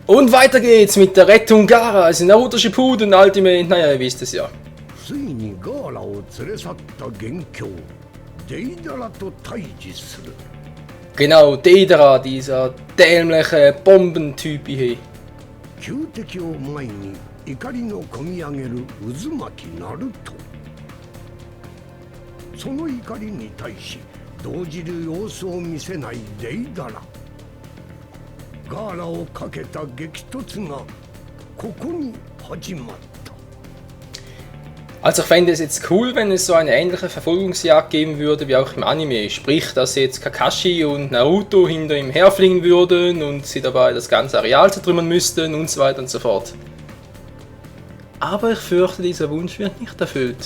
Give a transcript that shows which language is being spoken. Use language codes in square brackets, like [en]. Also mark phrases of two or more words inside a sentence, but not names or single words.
[de] Und weiter geht's mit der Rettung Garas in Naruto Shippuden Ultimate. Naja, ihr wisst es ja. Genau, Deidara, dieser dämliche Bombentyp hier. [ja] 怒りのこみ上げる渦巻きナルト。その怒りに対し動じる様子を見せないデイダラ。ガーラをかけた激突がここに始まった。 [de] Also ich fände es jetzt cool, wenn es so eine ähnliche Verfolgungsjagd geben würde wie auch im Anime. Sprich, dass jetzt Kakashi und Naruto hinter ihm herfliegen würden und sie dabei das ganze Areal zertrümmern müssten und so weiter und so fort. Aber ich fürchte, dieser Wunsch wird nicht erfüllt.